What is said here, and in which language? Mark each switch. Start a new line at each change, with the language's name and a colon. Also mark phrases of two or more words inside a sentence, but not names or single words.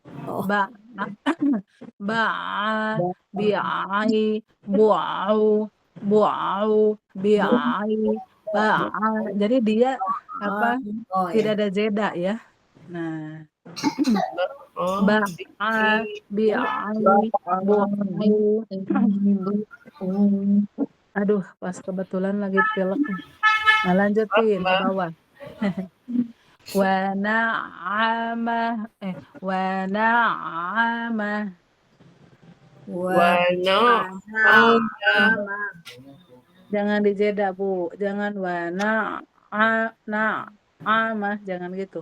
Indonesian: Bi'ai, bu'au, bi'ai, jadi dia tidak ada jeda ya. Nah, bi'ai, bu'au. Aduh, pas kebetulan lagi pilek. Nah, lanjutin ke bawah.
Arabic: ونعمة.
Indonesian: Jangan dijeda, Bu. Jangan na'amah, jangan gitu.